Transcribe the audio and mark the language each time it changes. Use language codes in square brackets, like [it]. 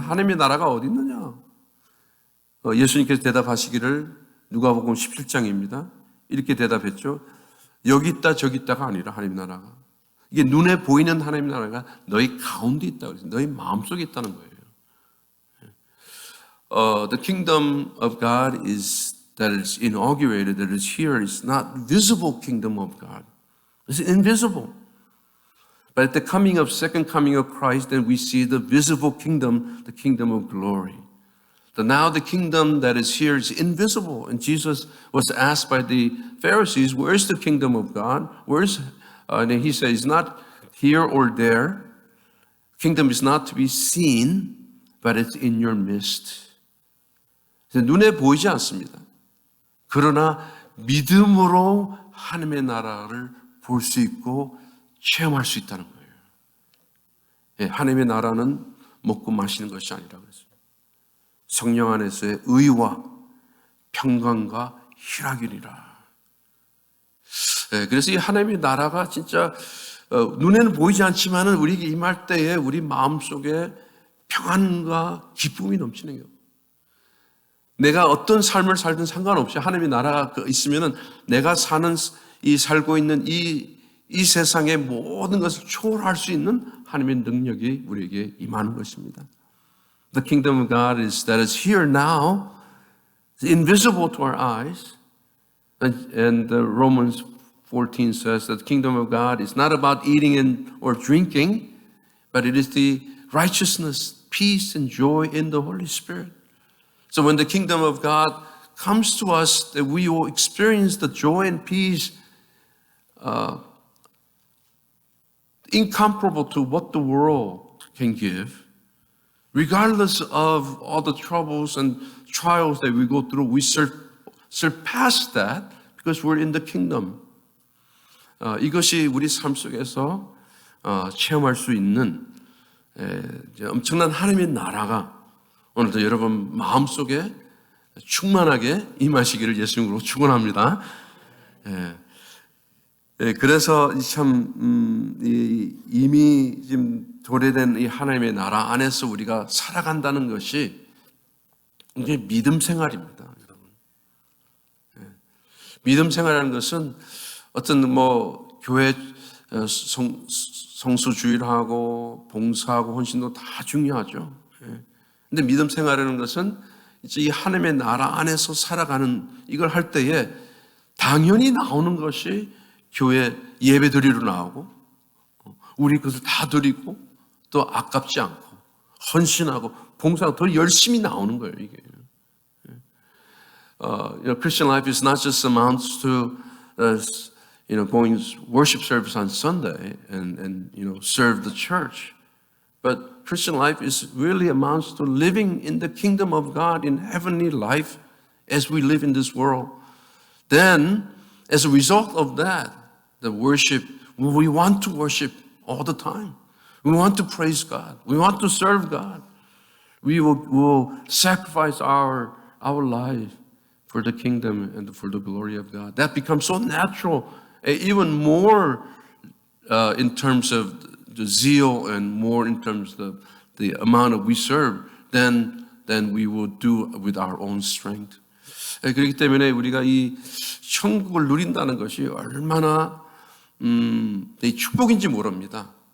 [ko] 하나님의 나라가 어디 있느냐? 예수님께서 대답하시기를 누가복음 17장입니다. 이렇게 대답했죠. 여기 있다 저기 있다가 아니라 하나님의 나라가, 이게 눈에 보이는 하나님의 나라가 너희 가운데 있다고 그랬어요. 너희 마음속에 있다는 거예요. [en] The kingdom of God that is inaugurated, that is here, is not visible kingdom of God. It's invisible. But at the second coming of Christ, then we see the visible kingdom, the kingdom of glory. So now the kingdom that is here is invisible. And Jesus was asked by the Pharisees, where is the kingdom of God? And he says, it's not here or there. Kingdom is not to be seen, but it's in your midst. [ko] 눈에 보이지 않습니다. 그러나 믿음으로 하나님의 나라를 볼 수 있고 체험할 수 있다는 거예요. 하나님의 나라는 먹고 마시는 것이 아니라 그랬어요. 성령 안에서의 의와 평강과 희락이니라. 그래서 이 하나님의 나라가 진짜 눈에는 보이지 않지만은 우리에게 임할 때에 우리 마음속에 평안과 기쁨이 넘치는 거예요. 내가 어떤 삶을 살든 상관없이 하나님의 나라가 있으면은 내가 살고 있는 이 세상의 모든 것을 초월할 수 있는 하나님의 능력이 우리에게 임하는 것입니다. [en] The kingdom of God that is here now, invisible to our eyes. And Romans 14 says that the kingdom of God is not about eating or drinking, but it is the righteousness, peace, and joy in the Holy Spirit. So when the kingdom of God comes to us, that we will experience the joy and peace incomparable to what the world can give. Regardless of all the troubles and trials that we go through, we surpass that because we're in the kingdom. [ko] 이것이 우리 삶 속에서 체험할 수 있는 엄청난 하나님의 나라가 오늘도 여러분 마음속에 충만하게 임하시기를 예수님으로 축원합니다. 그래서 참 이미 지금 도래된 이 하나님의 나라 안에서 우리가 살아간다는 것이 이게 믿음 생활입니다, 여러분. 믿음 생활이라는 것은 어떤 교회 성수주의를 하고 봉사하고 헌신도 다 중요하죠. 근데 믿음 생활이라는 것은 이제 이 하나님의 나라 안에서 살아가는 이걸 할 때에 당연히 나오는 것이 교회 예배드리러 나오고 우리 그것을 다 드리고 또 아깝지 않고 헌신하고 봉사하고 더 열심히 나오는 거예요, 이게. [en] Christian life is not just amounts to going worship service on Sunday and serve the church. But Christian life is really amounts to living in the kingdom of God in heavenly life as we live in this world. Then, as a result of that, the worship, we want to worship all the time. We want to praise God. We want to serve God. We will sacrifice our life for the kingdom and for the glory of God. That becomes so natural, even more in terms of the zeal and more in terms of the amount of we serve than we will do with our own strength. [ko] 그렇기 때문에 우리가 이 천국을 누린다는 것이 얼마나 축복인지 모릅니다.